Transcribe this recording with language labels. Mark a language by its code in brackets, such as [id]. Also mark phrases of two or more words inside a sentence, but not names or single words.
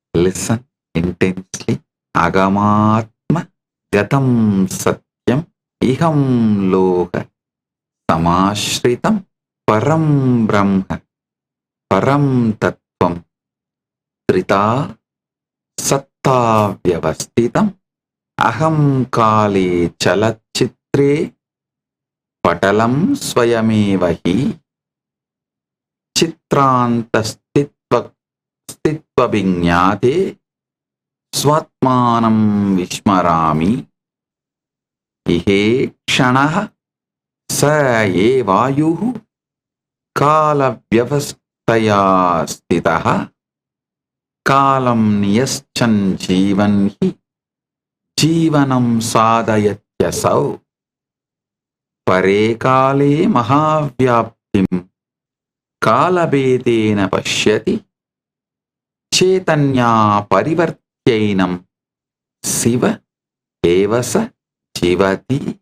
[en] listen intensely. [sa] Agamatma gatam satyam iham loka samashritam param brahma param tattvam trita satta vyavastitam aham kale chalachitre patalam swayameva చిత్రాంతస్థిత్వ విజ్ఞాతే స్వాత్మానం విస్మరామి ఇహే క్షణః స ఏ వాయుః కాల వ్యవస్థయా స్థితః కాలం నియశ్చన్ జీవన్ హి జీవనం సాధయత్యసౌ పరే కాలే మహావ్యాప్తిం కాలభేదేన పశ్యతి చైతన్యా పరివర్త్యైనం శివ ఏవ స జీవతి.